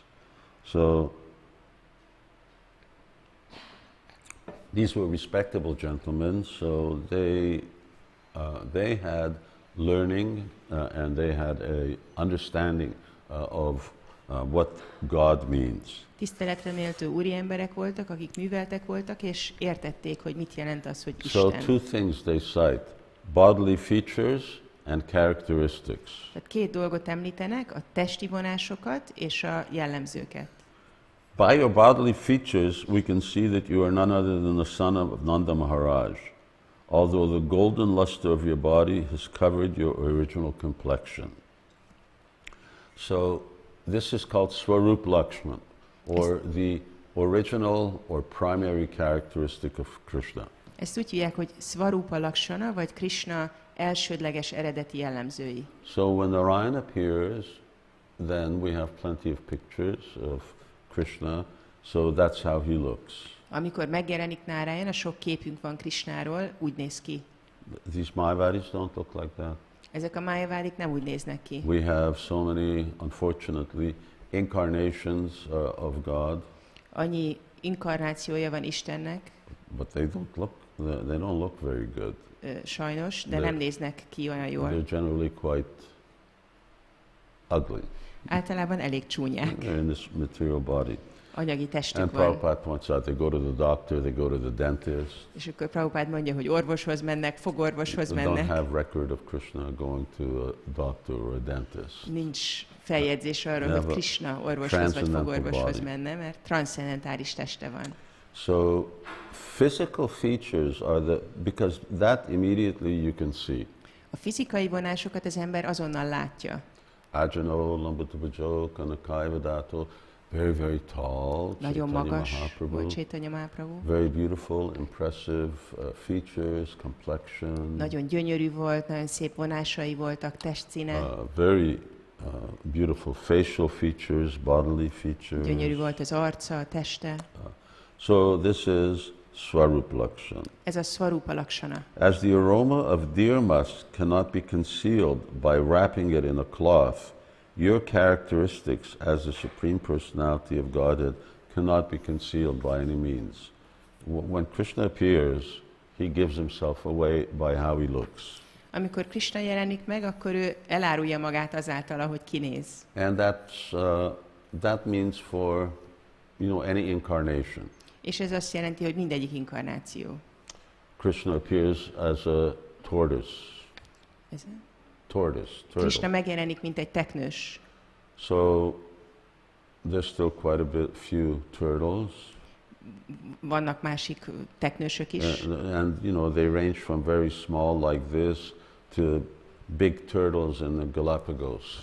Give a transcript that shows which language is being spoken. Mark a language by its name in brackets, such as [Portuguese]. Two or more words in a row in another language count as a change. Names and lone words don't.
[English] So, these were respectable gentlemen, so they had learning and they had a understanding of what God means. [Hungarian] Tiszteletre méltó úri emberek voltak, akik műveltek voltak, és értették, hogy mit jelent az, hogy [English] So [Hungarian] Isten. [English] two things they cite, bodily features and characteristics. [Hungarian] Tehát két dolgot említenek, a testi vonásokat és a jellemzőket. [English] By your bodily features, we can see that you are none other than the son of Nanda Maharaj, although the golden luster of your body has covered your original complexion. So this is called Swarup Lakshman, or the original or primary characteristic of Krishna. [Hungarian] Ezt úgy hívják, hogy Svarupa Lakshana, vagy Krishna elsődleges eredeti jellemzői. [English] So when Narayan appears, then we have plenty of pictures of Krishna, so that's how he looks. [Hungarian] Amikor megjelenik Náráján, sok képünk van Krishnáról, úgy néz ki. [English] These Mayavadis don't look like that. [Hungarian] Ezek a májavádik nem úgy néznek ki. [English] We have so many, unfortunately, incarnations of God. [Hungarian] Annyi inkarnációja van Istennek, [English] But they don't look very good. [Hungarian] Sajnos, de nem néznek ki olyan jól. [English] They're generally quite ugly. [Hungarian] Általában elég csúnyák. [English] They're in this material body. [Hungarian] Anyagi testük [English] And [Hungarian] van. [English] Prabhupada points out, they go to the doctor, they go to the dentist. [Hungarian] És akkor Prabhupád mondja, hogy orvoshoz mennek, fogorvoshoz [English] They don't [Hungarian] mennek. [English] have record of Krishna going to a doctor or a dentist. [Hungarian] Nincs feljegyzés arról, hogy Krishna orvoshoz vagy fogorvoshoz menne, mert transzcendentális teste van. [English] So physical features are because that immediately you can see. [Hungarian] A fizikai vonásokat az ember azonnal látja. [Sanskrit] Ajano, Lambatabajo, Kanakai Vadato, [English] very, very tall. [Hungarian] Nagyon Caitanya magas Mahaprabhu. volt Caitanya Mahaprabhu. [English] Very beautiful, impressive features, complexion. [Hungarian] Nagyon gyönyörű volt, nagyon szép vonásai voltak, testszíne. [English] Very beautiful facial features, bodily features. [Hungarian] Gyönyörű volt az arca, a teste. [English] So this is Swarup Lakshana. [Hungarian] Ez a Svarupa Lakshana. [English] As the aroma of deer musk cannot be concealed by wrapping it in a cloth, your characteristics as the Supreme Personality of Godhead cannot be concealed by any means. When Krishna appears, he gives himself away by how he looks. [Hungarian] Amikor Krishna jelenik meg, akkor ő elárulja magát azáltal, ahogy kinéz. [English] And that means for any incarnation. [Hungarian] És ez azt jelenti, hogy mindegyik inkarnáció. [English] Krishna appears as a tortoise. [Hungarian] Ez a? [English] Tortoise. [Hungarian] Krishna megjelenik, mint egy teknős. [English] So there's still quite few turtles. [Hungarian] Vannak másik teknősök is. [English] And they range from very small like this to big turtles in the Galapagos.